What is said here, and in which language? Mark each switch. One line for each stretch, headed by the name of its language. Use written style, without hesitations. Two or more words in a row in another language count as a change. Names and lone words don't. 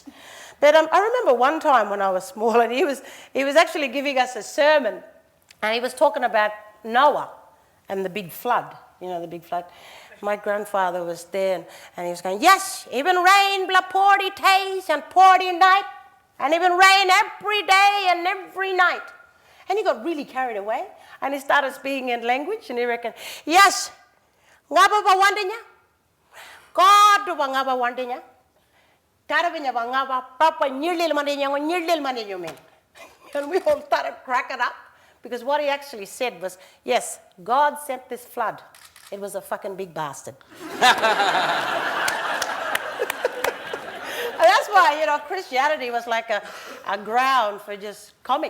English: But I remember one time when I was small, and he was actually giving us a sermon, and he was talking about Noah and the big flood, you know, the big flood. My grandfather was there, and he was going, yes, even rain bla 40 days and 40 night, and even rain every day and every night. And he got really carried away. And he started speaking in language, and he reckoned, yes, ngaba ba wandinya, God ba ngaba wandinya, tarabinya ba ngaba, papa nyirlil mandinya men. And we all started cracking up, because what he actually said was, yes, God sent this flood. It was a fucking big bastard. That's why, Christianity was like a ground for just comic.